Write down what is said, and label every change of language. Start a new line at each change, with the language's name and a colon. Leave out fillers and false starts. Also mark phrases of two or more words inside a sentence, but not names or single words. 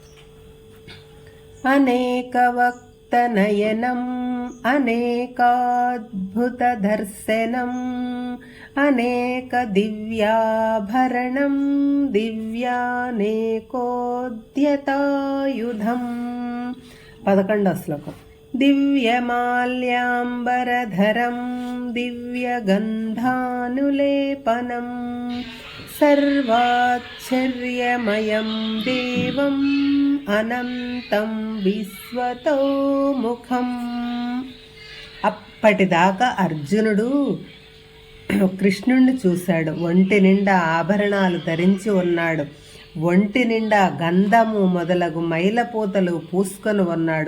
Sanskrit: अनेकवक्तनयनम् अनेकाद्भुतदर्शनम् अनेकदिव्याभरणं दिव्यानेकोद्यतायुधम्। 11వ శ్లోకం। दिव्यमाल्याम्बरधरं दिव्यगन्धानुलेपनं सर्वाश्चर्यमयं देवम् అనంతం విశ్వతోముఖం।
Telugu: అప్పటిదాకా అర్జునుడు కృష్ణుణ్ణి చూశాడు. ఒంటి నిండా ఆభరణాలు ధరించి ఉన్నాడు. ఒంటి నిండా గంధము మొదలగు మైలపూతలు పూసుకొని ఉన్నాడు.